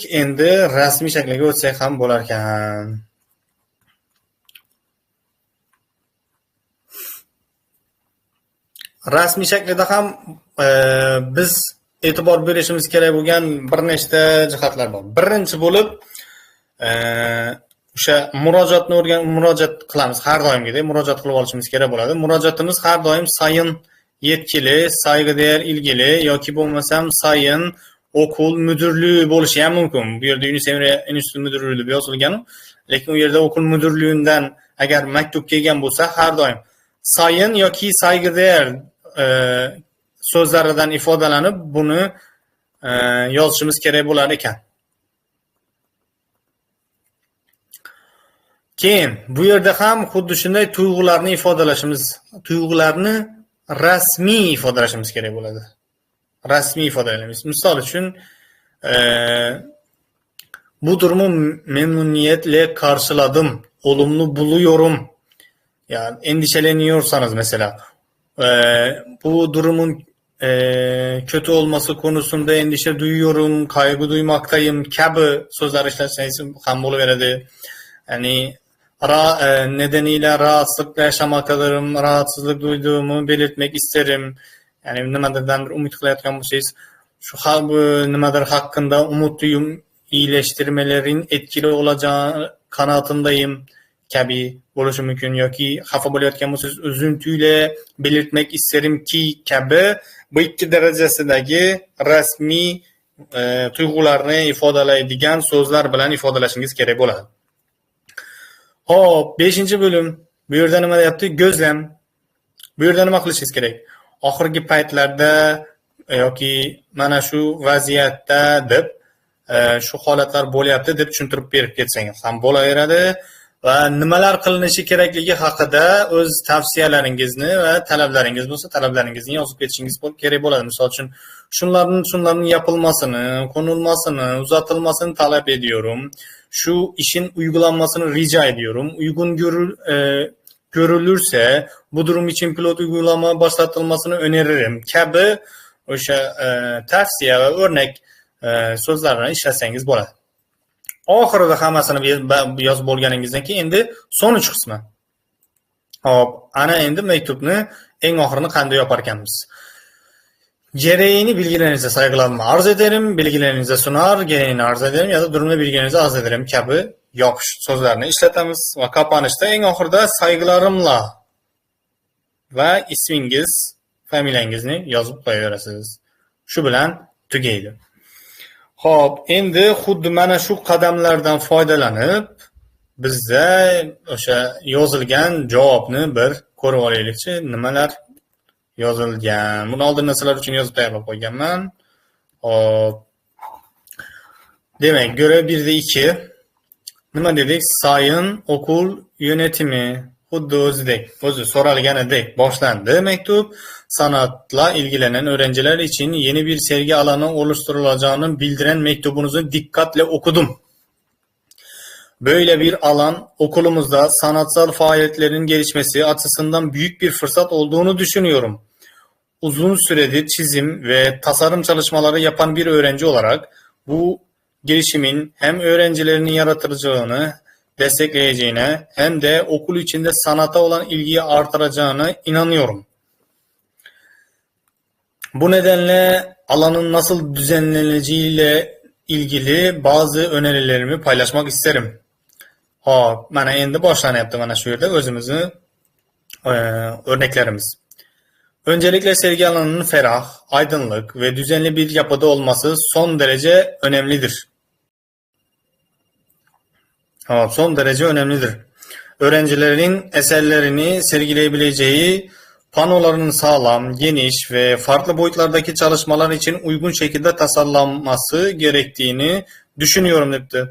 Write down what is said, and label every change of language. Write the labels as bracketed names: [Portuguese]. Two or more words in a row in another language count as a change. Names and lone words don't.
[Uzbek] Endi rasmiy shakliga o'tsak ham bo'lar ekan. Rasmiy shaklida ham biz e'tibor berishimiz kerak bo'lgan bir nechta jihatlar bor. Birinchi bo'lib, o'sha murojaat qilamiz. Har doimgidek murojaat qilib olishimiz kerak bo'ladi. Murojaatimiz har doim [Turkish] sayın yetkili, saygıdeğer ilgili [Uzbek] yoki bo'lmasam [Turkish] sayın okul müdürlüğü [Uzbek] bo'lishi ham mumkin. Bu yerda UNICEF [Turkish] institut müdürlüğü [Uzbek] deb yozilgan, lekin u yerda [Turkish] okul müdürlüğünden [Uzbek] agar maktub kelgan bo'lsa, har doim sayın yoki saygıdeğer so'zlaridan ifodalanib buni yozishimiz kerak bo'lar ekan. Keyin bu yerda ham xuddi shunday tuyg'ularni rasmiy ifodalashimiz kerak bo'ladi. Rasmiy ifodalaymiz. Misol uchun [Turkish] bu durumu memnuniyetle karşıladım, olumlu buluyorum. Yani endişeleniyorsanız mesela bu durumun kötü olması konusunda endişe duyuyorum, kaygı duymaktayım [Uzbek] kabi so'zlar ishlatsangiz ham bo'laveradi. [Turkish] Yani nedeniyle rahatsızlıkla yaşamaktadırım, rahatsızlık duyduğumu belirtmek isterim. [Uzbek] Yani nimadirdan bir umut qilayotgan bo'lsangiz, [Turkish] şu nimadir hakkında umutluyum, iyileştirmelerin etkili olacağı kanaatindayım [Uzbek] kabi bo'lishi mumkin yoki xafa bo'layotgan bo'lsangiz, [Turkish] üzüntüyle belirtmek isterim ki [Uzbek] kabi bu ikki darajasidagi rasmiy tuyg'ularni ifodalaydigan so'zlar bilan ifodalashingiz kerak bo'ladi. Hop, 5-bo'lim. Bu yerda nima deyapti? Gözlem. Bu yerda nima qilishingiz kerak? Oxirgi paytlarda yoki mana shu vaziyatda deb shu holatlar bo'lyapti deb tushuntirib berib ketsangiz ham bo'laveradi va nimalar qilinishi kerakligi haqida o'z tavsiyalaringizni va talablaringiz bo'lsa, talablaringizni yozib ketishingiz kerak bo'ladi. Misol uchun, shunlarning [Turkish] yapılmasını, konulmasını, uzatilmasını talep ediyorum. Şu işin uygulanmasını rica ediyorum. Uygun görülürse bu durum için pilot uygulama başlatılmasını öneririm [Uzbek] kabi o'sha tavsiya va o'rnak so'zlarni ishlasangiz bo'ladi. Oxirida hammasini yozib bo'lganingizdan keyin endi so'nggi qismi. Hop, ana endi maktubni eng oxirini qanday yopar ekanmiz? Gereğini bilgilerinize saygılarımı arz ederim, bilgilerinize sunar, gereğini arz ederim ya da durumda bilgilerinize arz ederim kabi yopish so'zlarni ishlatamiz va kapanishda eng oxirida saygılarımla va ismingiz, familiyangizni yozib qo'yaverasiz. Shu bilan tugaydi. Xo'p, endi xuddi mana shu qadamlardan foydalanib bizda o'sha yozilgan javobni bir ko'rib olaylikchi, nimalar yozilgan. Buni oldindan sizlar uchun yozib tayyorlab qo'yganman. Hop. Demak, [Turkish] görev 1'de [Uzbek] 2 nima dedik? [Turkish] Sayın okul yönetimi [Uzbek] xuddi o'zi so'ralganidek boshlandi maktub. [Turkish] Sanatla ilgilenen öğrenciler için yeni bir sergi alanı oluşturulacağını bildiren mektubunuzu dikkatle okudum. Böyle bir alan okulumuzda sanatsal faaliyetlerin gelişmesi açısından büyük bir fırsat olduğunu düşünüyorum. Uzun süredir çizim ve tasarım çalışmaları yapan bir öğrenci olarak bu gelişimin hem öğrencilerinin yaratıcılığını destekleyeceğine hem de okul içinde sanata olan ilgiyi artıracağına inanıyorum. Bu nedenle alanın nasıl düzenleneceğiyle ilgili bazı önerilerimi paylaşmak isterim. [Uzbek] Hop, mana endi boshlanyapti mana shu yerda o'zimizni örneklerimiz. [Turkish] Öncelikle sergi alanının ferah, aydınlık ve düzenli bir yapıda olması son derece önemlidir. Son derece önemlidir. Öğrencilerin eserlerini sergileyebileceği panoların sağlam, geniş ve farklı boyutlardaki çalışmalar için uygun şekilde tasarlanması gerektiğini düşünüyorum dedi.